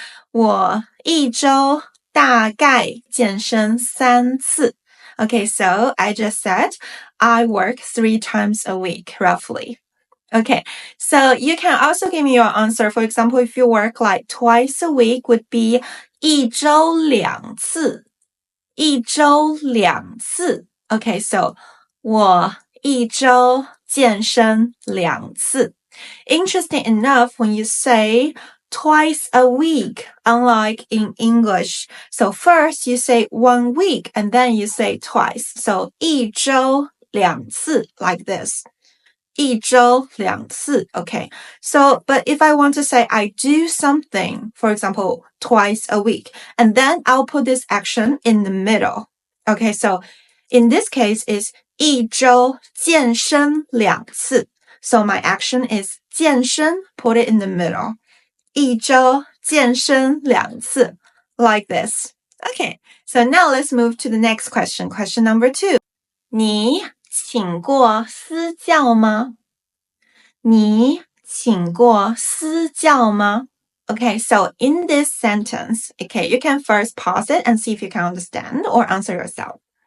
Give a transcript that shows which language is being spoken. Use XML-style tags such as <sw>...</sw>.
<zh>我一周大概健身3次。</zh> <en>Okay, so I just said I work 3 times a week, roughly. Okay, so you can also give me your answer. For example, if you work like twice a week would be</en> <zh>一周2次。一周2次。</zh> <en>Okay, so</en> <zh>我一周健身2次。</zh> <en>Interesting enough, when you say twice a week, unlike in English. So first you say 1 week and then you say twice. So</en> <zh>一周2次</zh> <en>like this.</en> <zh>一周2次</zh> <en>okay. So, but if I want to say I do something, for example, twice a week, and then I'll put this action in the middle. Okay, so in this case is</en> <zh>一周健身2次.</zh> <en>So my action is 健身, put it in the middle.</en> <zh>一周健身2次</zh> <en>like this. Okay, so now let's move to the next question. Question number 2.</en> <zh>你请过私教吗？你请过私教吗？</zh> <en>Okay, so in this sentence, okay, you can first pause it and see if you can understand or answer yourself.</en>